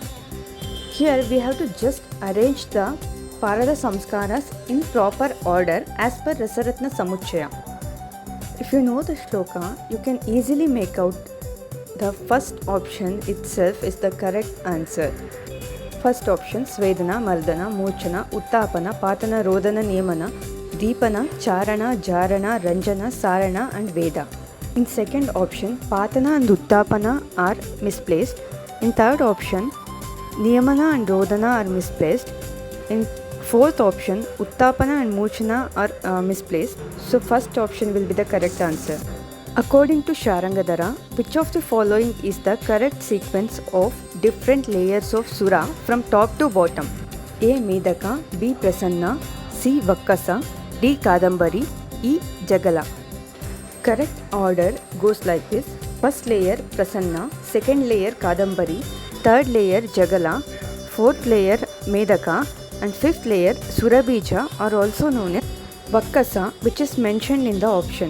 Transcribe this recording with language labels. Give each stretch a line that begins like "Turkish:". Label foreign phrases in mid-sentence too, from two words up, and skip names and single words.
English: Here we have to just arrange the
Sanskrit: Parada Samskaras
English: in proper order as per Rasaratna Samuchaya. If you know the shloka, you can easily make out the first option itself is the correct answer. First option Svedana, Mardana, Mochana, Uttapana, Patana, Rodana, Niyamana, Deepana, Charana, Jarana, Ranjana, Sarana and Veda. In second option, Patana and Uttapana are misplaced. In third option, Niyamana and Rodana are misplaced. In fourth option, Uttapana and Mochana are misplaced. So first option will be the correct answer. According to Sharangadara, which of the following is the correct sequence of different layers of Sura from top to bottom? A. Medaka, B. Prasanna, C. Vakkasa, D. Kadambari, E. Jagala. Correct order goes like this. First layer Prasanna, second layer Kadambari, third layer Jagala, fourth layer Medaka, and fifth layer Surabija are also known as Vakkasa, which is mentioned in the option.